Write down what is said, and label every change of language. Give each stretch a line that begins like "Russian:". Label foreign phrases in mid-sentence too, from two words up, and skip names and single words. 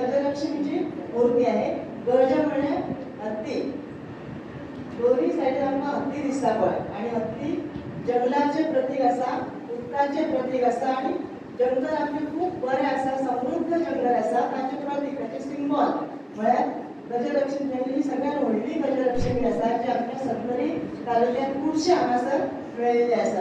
Marathi: गजलक्ष्मीची मूर्ती आहे.
Konkani: गज म्हणजे हत्ती, दोन्ही साईडला आमकां हत्ती दिसता पळय, आणि हत्ती जंगलाचे प्रतीक असा, उदकाचे प्रतीक असा, आणि जंगल आमचे खूप बरें असा, समृद्ध जंगल असा, ताचे प्रतीक, ताचे सिंबॉल म्हळ्यार गजलक्ष्मी. ही सगळ्यात व्हडली गजलक्ष्मी आसा जी आमच्या सत्तरी तालुक्यात खुबशे हांगासर मेळिल्ली आसा.